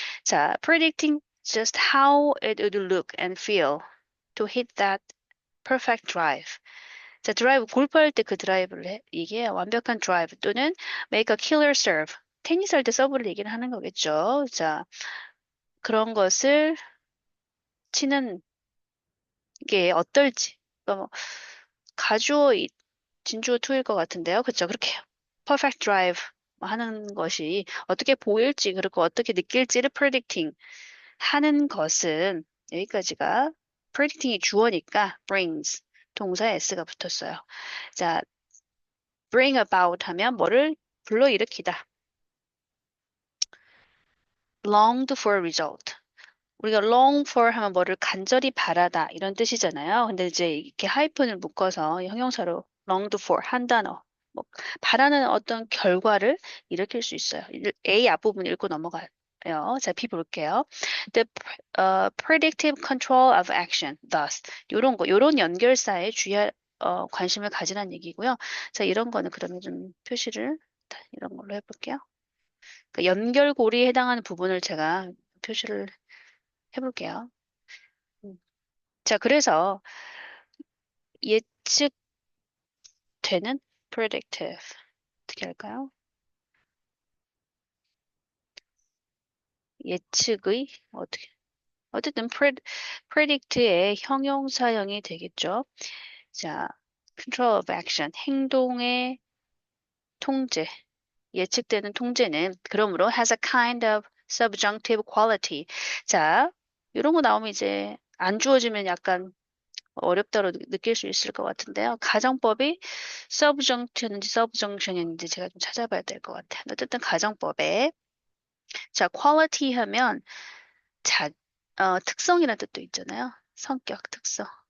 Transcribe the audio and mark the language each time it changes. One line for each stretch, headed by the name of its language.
English: 자, predicting just how it would look and feel to hit that perfect drive.
Korean: 자, 드라이브, 골프할 때 그 드라이브를 이게 완벽한 드라이브 또는
English: make a killer serve.
Korean: 테니스 할 때 서브를 얘기를 하는 거겠죠. 자, 그런 것을 치는 게 어떨지. 그러니까 뭐, 가주어, 진주어 투일 것 같은데요. 그렇죠. 그렇게 perfect drive 하는 것이 어떻게 보일지, 그리고 어떻게 느낄지를 predicting 하는 것은 여기까지가 predicting이 주어니까 brings. 동사에 s가 붙었어요. 자, bring about 하면 뭐를 불러일으키다.
English: longed for result.
Korean: 우리가 long for 하면 뭐를 간절히 바라다 이런 뜻이잖아요. 근데 이제 이렇게 하이픈을 묶어서 이 형용사로 longed for 한 단어 뭐 바라는 어떤 결과를 일으킬 수 있어요. A 앞부분 읽고 넘어가요. 자, B 볼게요.
English: The predictive control of action, thus
Korean: 요런 거, 요런 연결사에 주의할 관심을 가지라는 얘기고요. 자, 이런 거는 그러면 좀 표시를 이런 걸로 해볼게요. 그 연결고리에 해당하는 부분을 제가 표시를 해볼게요. 음. 자, 그래서 예측되는 predictive 어떻게 할까요? 예측의 어쨌든 predict의 형용사형이 되겠죠.
English: 자, control of action
Korean: 행동의 통제 예측되는 통제는 그러므로
English: has a kind of subjunctive quality.
Korean: 자, 이런 거 나오면 이제 안 주어지면 약간 어렵다고 느낄 수 있을 것 같은데요. 가정법이 subjunct였는지 subjunction이었는지 제가 좀 찾아봐야 될 것 같아요. 어쨌든 가정법에 자 quality 하면 자 특성이라는 뜻도 있잖아요. 성격 특성.